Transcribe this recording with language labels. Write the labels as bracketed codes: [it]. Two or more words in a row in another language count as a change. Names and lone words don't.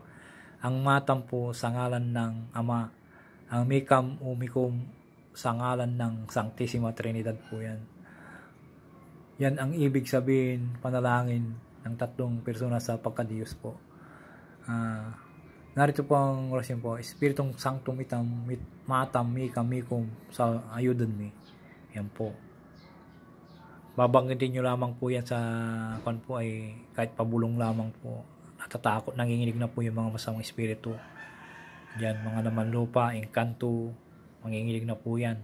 [tl] Ang matam po sa ngalan ng Ama, ang mikam o mikum sa ngalan ng Sanctissima Trinidad po yan. Yan ang ibig sabihin, panalangin ng 3 persona sa pagka-Diyos po. Narito po ang orasyon po, Espiritong Sanctum matam mikam mikum sa ayudan mi. Yan po. Babanggitin nyo lamang po yan sa po ay kahit pabulong lamang po. Natatakot, nanginginig na po yung mga masamang espiritu. Diyan, mga laman lupa, engkanto, manginginig na po yan.